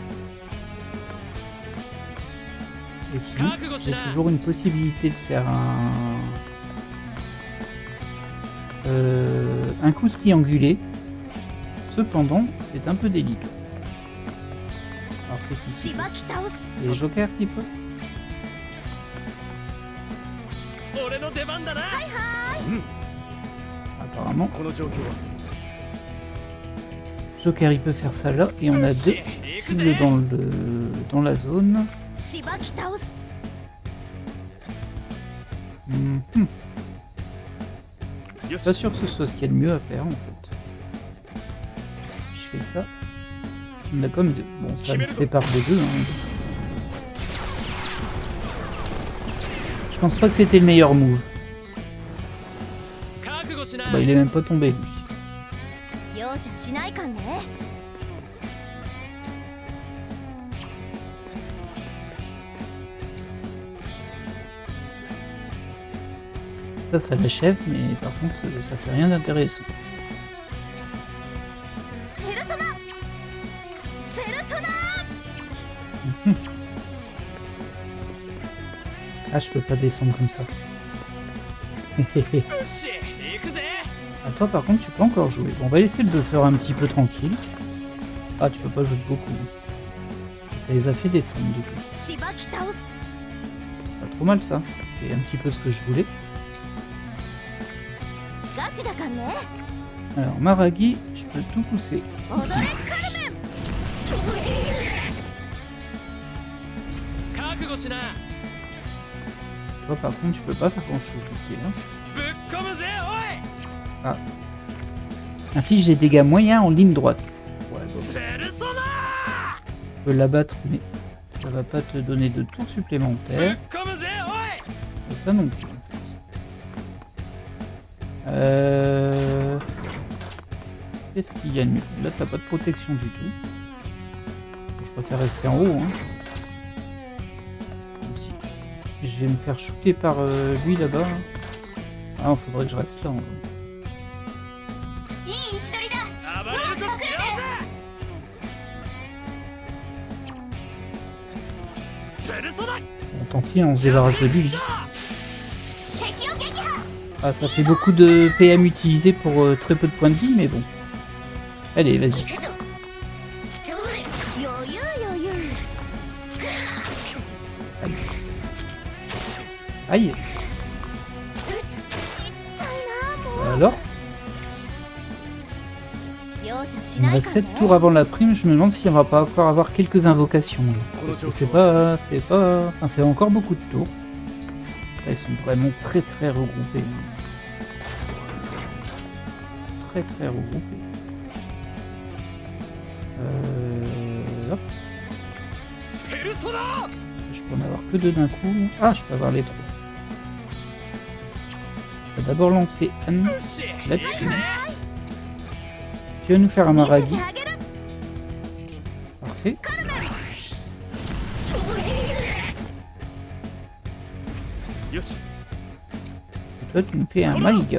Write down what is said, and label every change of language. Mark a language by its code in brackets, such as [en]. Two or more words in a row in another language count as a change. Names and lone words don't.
[fr] Et sinon, j'ai toujours une possibilité de faire un coup triangulé. Cependant, c'est un peu délicat. Alors c'est qui [ja] しばき倒す [fr] C'est les jokers qui peuvent [ja] 俺の出番だな。 [fr] Apparemment, [ja] この状況は [fr] Joker il peut faire ça là. Et on a deux cibles dans la zone. [ja] しばき倒す Mhm. よし [fr] Pas sûr que ce soit ce qu'il y a de mieux à faire en fait. Je fais ça. On a comme deux. Bon, ça me sépare des deux. Hein. Je pense pas que c'était le meilleur move. [ja] 覚悟しな。 [fr] Bah, il est même pas tombé lui. [ja] 容赦しないかんね [fr] Ça l'achève, mais par contre, ça fait rien d'intéressant. [ja] ペルソナペルソナ [fr] Ah, je peux pas descendre comme ça. [ja] よし行くぜ。 [fr] Ah, toi, par contre, tu peux encore jouer. Bon, on va laisser le buffer un petit peu tranquille. Ah, tu peux pas jouer beaucoup. Ça les a fait descendre, du coup. [ja] しばき倒す [fr] Pas trop mal, ça. C'est un petit peu ce que je voulais. [ja] ガチだかんね [fr] Alors, Maragi, je peux tout pousser. Ici. [ja] 覚悟しな。 [fr] Toi, par contre, tu peux pas faire grand-chose. Ok, hein. [ja] ぶっ込むぜおい。 [fr] Inflige des dégâts moyens en ligne droite. Ouais, bon, [ja] ペルソナ。 [fr] tu peux l'abattre, mais ça va pas te donner de tours [ja] ぶっ [fr] supplémentaires. [ja] 込むぜおい。 [fr] Et ça non plus, en fait. Qu'est-ce qu'il y a de mieux? Là, t'as pas de protection du tout. Je préfère rester en haut, hein. Aussi. Je vais me faire shooter par lui là-bas. Ah, faudrait que je reste là, en vrai. [ja] いい位置取りだ暴れるとしようぜ。ペルソナ。 [fr] Bon, tant pis, on se débarrasse de lui. [ja] 敵を撃破 [fr] Ah, ça fait beaucoup de PM utilisé pour très peu de points de vie, mais bon. Allez, vas-y. [ja] 行くぞ。それ。余裕余裕 [fr] Aïe. [ja] 痛いなも [fr] Alors, [ja] う容赦し [fr] il me [ja] ない [fr] reste [ja] かん [fr] 7 [ja] ね [fr] tours avant la prime. Je me demande si on va pas encore avoir quelques invocations. Là. Parce que c'est pas... Enfin, c'est encore beaucoup de tours. Là, ils sont vraiment très très regroupés. Très très regroupés. Hop. [ja] ペルソナ。 [fr] Je peux en avoir que deux d'un coup. Ah, je peux avoir les trois. va d'abord lancer Anne là-dessus. Qui va nous faire un Maragi. Parfait. Et toi, tu me fais un Maliga.